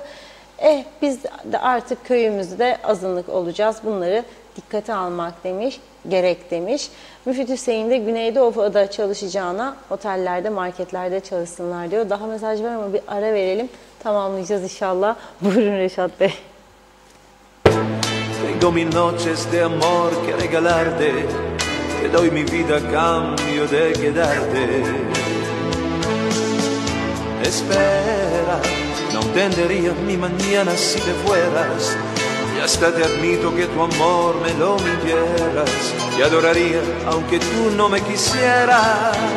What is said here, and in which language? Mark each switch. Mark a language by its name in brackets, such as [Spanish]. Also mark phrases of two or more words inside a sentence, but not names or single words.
[Turkish] Biz de artık köyümüzde azınlık olacağız. Bunları dikkate almak gerek demiş. Müfit Hüseyin de Güneydoğu'da çalışacağına otellerde, marketlerde çalışsınlar diyor. Daha mesaj var ama bir ara verelim. Tamamlayacağız inşallah. Buyurun Reşat Bey. [Spanish] Tengo mil noches de amor que regalarte, te doy mi vida a cambio de quedarte. Espera, no entendería mi mañana si te fueras, y hasta te admito que tu amor me lo mintieras, y adoraría aunque tú no me quisieras.